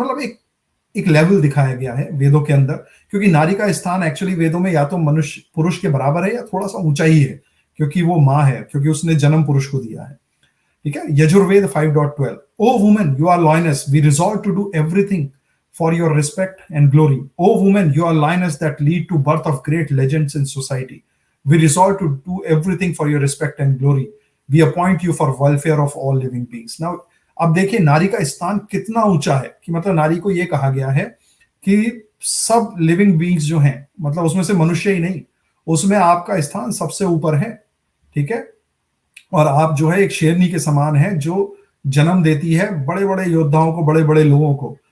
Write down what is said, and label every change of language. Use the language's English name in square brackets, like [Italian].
[Hindi] मतलब एक लेवल दिखाया गया है वेदों के अंदर, क्योंकि नारी का स्थान एक्चुअली वेदों में या तो मनुष्य पुरुष के बराबर है या थोड़ा सा ऊंचा ही है, क्योंकि वो माँ है, क्योंकि उसने जन्म पुरुष को दिया है, ठीक है। [English] Yajurveda 5.12, O women you are lioness, we resolve to do everything for your respect and glory. O women, you are lioness that lead to birth of great legends in society. We resolve to do everything for your respect and glory. We appoint you for welfare of all living beings. [Hindi] Now, अब देखिए नारी का स्थान कितना ऊंचा है, कि मतलब नारी को यह कहा गया है कि सब लिविंग बींग्स जो हैं, मतलब उसमें से मनुष्य ही नहीं, उसमें आपका स्थान सबसे ऊपर है, ठीक है। और आप जो है एक शेरनी के समान है, जो जन्म देती है बड़े बड़े योद्धाओं को, बड़े बड़े लोगों को।